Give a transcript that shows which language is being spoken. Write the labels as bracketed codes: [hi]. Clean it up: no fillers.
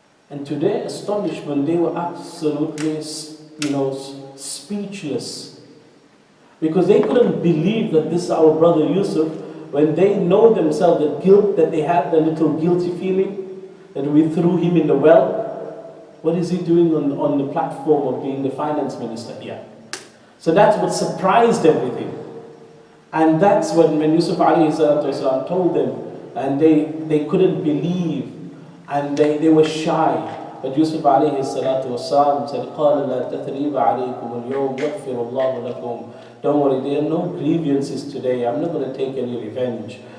[en] And to their astonishment, they were absolutely, speechless, because they couldn't believe that this is our brother Yusuf, when they know themselves the guilt that they have, the little guilty feeling that we threw him in the well. What is he doing on the platform of being the finance minister here? So that's what surprised everything. And that's when Yusuf alayhi salatu wasalam told them, and they couldn't believe, and they were shy. But Yusuf alayhi salatu wasalam said, [ar] قَالَ لَا تَثْرِيبَ عَلَيْكُمُ الْيَوْمِ يَغْفِرُ اللَّهُ لَكُمْ. [en] Don't worry, there are no grievances today. I'm not going to take any revenge.